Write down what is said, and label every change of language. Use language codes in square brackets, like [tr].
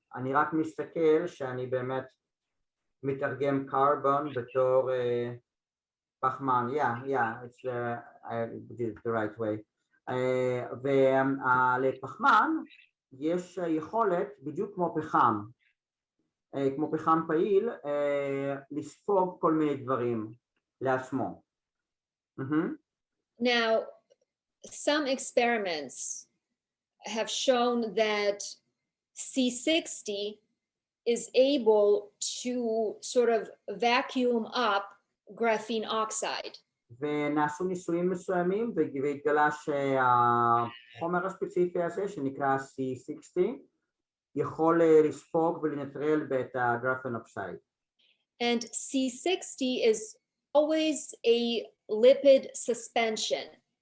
[he] אני רק מסתכל שאני באמת מתרגם carbon בתור פחמן. [en] Yeah, it's I did it the right way. [he] ולפחמן יש יכולת בדיוק כמו פחם פעיל לספוג כל מיני דברים לעצמו. [en] Now, some experiments have shown that C60 is able to sort of vacuum up graphene oxide. [he] ונעשו ניסויים מסוימים והתגלה שהחומר הספציפי הזה שנקרא C60 יכול לספוג ולנטרל בית הגרפן אוקסייד. [en] And C60 is always a lipid suspension.